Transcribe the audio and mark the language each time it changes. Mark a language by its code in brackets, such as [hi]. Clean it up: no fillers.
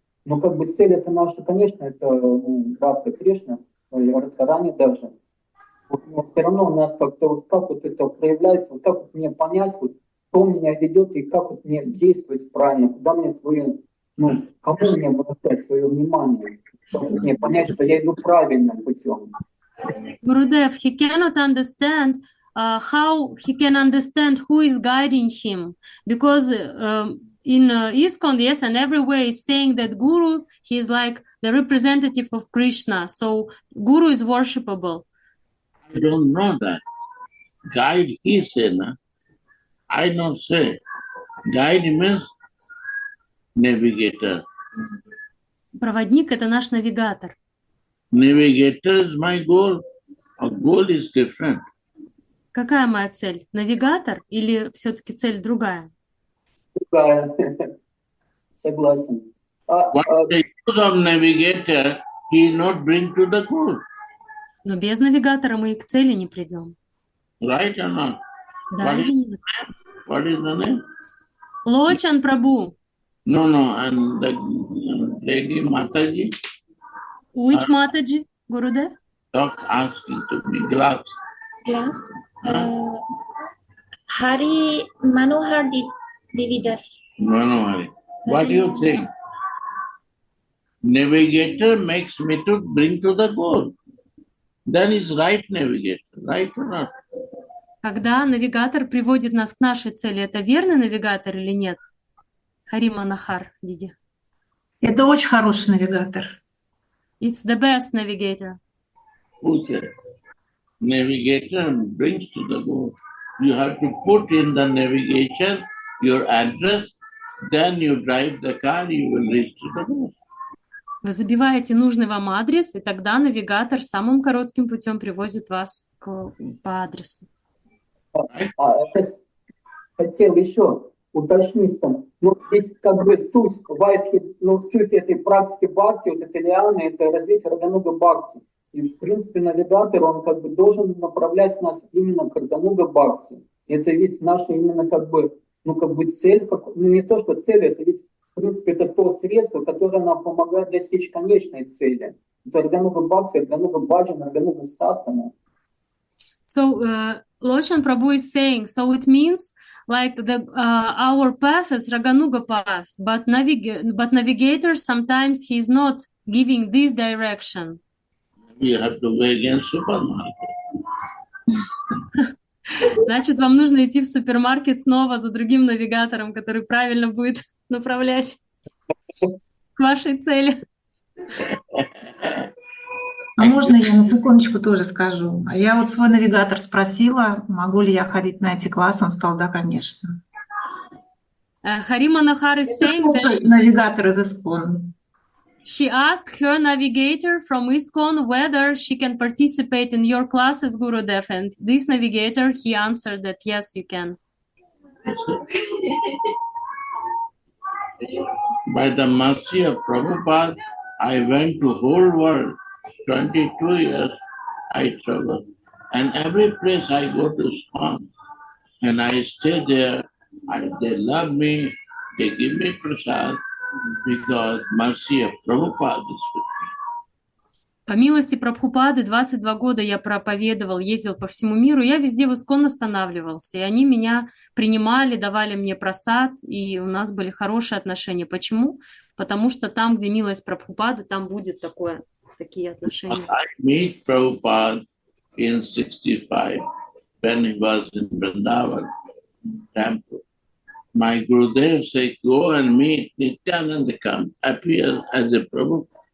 [ru] Но как бы цель это наша, конечно, это Радха Кришна, или Радхарани даже. Вот, но все равно у нас как-то вот как вот это проявляется, вот как вот мне понять, вот, кто меня ведет и как вот мне действовать правильно, куда мне свое, ну, кому мне обращать свое внимание, как вот мне понять, что я иду правильным путем. [en] Gurudev, he cannot understand how he can understand who is guiding him, because in ISKCON, yes, and everywhere is saying that Guru, he is like the representative of Krishna, so Guru is worshipable. I don't know that. Guide he say, na? I don't say. Guide means navigator. [ru] Проводник — это наш навигатор. [en] Navigator is my goal. A goal is different. [ru] Какая моя цель? Навигатор или все-таки цель другая? Другая. Согласен. [en] What the use of navigator, he not bring to the goal. [ru] Но без навигатора мы и к цели не придем. [en] Right or not? [ru] Да или нет? [en] What is the name? [ru] Лочан Прабhu. [en] No, and the lady Mataji Which Mataji, Gurudev? talk asking to me, glass. Glass. Hari Manohar Devi Dasi. No. What do you think? Navigator makes me to bring to the goal. Then is right navigator, right or not? [ru] Когда навигатор приводит нас к нашей цели, это верный навигатор или нет? Хари Манахар, Диди. Это очень хороший навигатор. [en] It's the best navigator. Who said? Navigator brings to the goal. You have to put in the navigation your address, then you drive the car, you will reach to the goal. [ru] Вы забиваете нужный вам адрес, и тогда навигатор самым коротким путем привозит вас по адресу. Это хотел еще уточнить там. Ну, здесь как бы суть Вайтхи, ну, суть этой практики бхакти, вот этой лианы, это развитие Рагануга бхакти. И, в принципе, навигатор, он как бы должен направлять нас именно к Рагануга бхакти. Это ведь наша именно как бы, ну, как бы цель, ну, не то, что цель, это ведь, в принципе, это то средство, которое нам помогает достичь конечной цели. Это Рагануга бхакти, Рагануга баджана, Рагануга садхана. [en] So, Loshan Prabhu is saying, so it means like our path is Raganuga path, but navigator sometimes he is not giving this direction. You have to go against supermarket. [ru] Значит, вам нужно идти в супермаркет снова за другим навигатором, который правильно будет направлять к вашей цели. А можно я на секундочку тоже скажу? Я вот свой навигатор спросила, могу ли я ходить на эти классы, он сказал, да, конечно. [en] Хари Манахар is saying that... [ru] Навигатор из ISKCON. [en] She asked her navigator from ISKCON whether she can participate in your classes, Gurudev, and this navigator, he answered that yes, you can. By the mercy of Prabhupada, I went to whole world. 22 years I travel. And every place I go to ISKCON, and I stay there, they love me, they give me prasad, because mercy of Prabhupada is with me. [ru] По милости Прабхупады 22 года я проповедовал, ездил по всему миру, я везде в ISKCON останавливался, и они меня принимали, давали мне прасад, и у нас были хорошие отношения. Почему? Потому что там, где милость Прабхупады, там будет такие отношения. [en] I meet Prabhupada in 65 when he was in Vrindavan temple. My Gurudev said, go and meet Nityananda, come, appear as a Prabhupada.